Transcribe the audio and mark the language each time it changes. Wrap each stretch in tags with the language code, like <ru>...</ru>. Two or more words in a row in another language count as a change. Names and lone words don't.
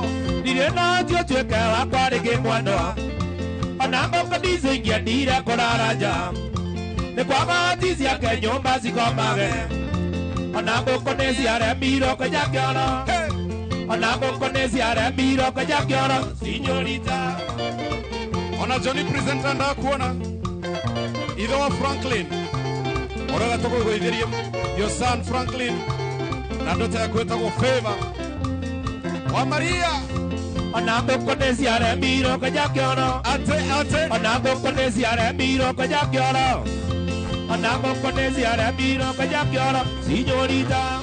<ki>ndirĩ na tuĩke wakwa rĩngĩ mwendwa ona ngũkũ ndicũingĩendire kũrara nja nĩ kwaga hati ciake nyũmba cikomage ona ngũkũ nĩ ciaremirwo kwenja kĩoro ona ngũkũ nĩ ciaremirwo kwenja kĩoro sinyorita ona Johnny presenter ndakuona ithe wa Franklin ũrĩa tũkũgũithĩrie</ki> <en>your son</en> <ki>Franklin na ndoto yako ĩtagwo Favor wa Maria ona ngũkũ nĩ ciaremirwo kwenja kĩoro ate ona ngũkũ nĩ ciaremirwo kwenja kĩoro ona ngũkũ nĩ ciaremirwo kwenja kĩoro sinyorita</ki>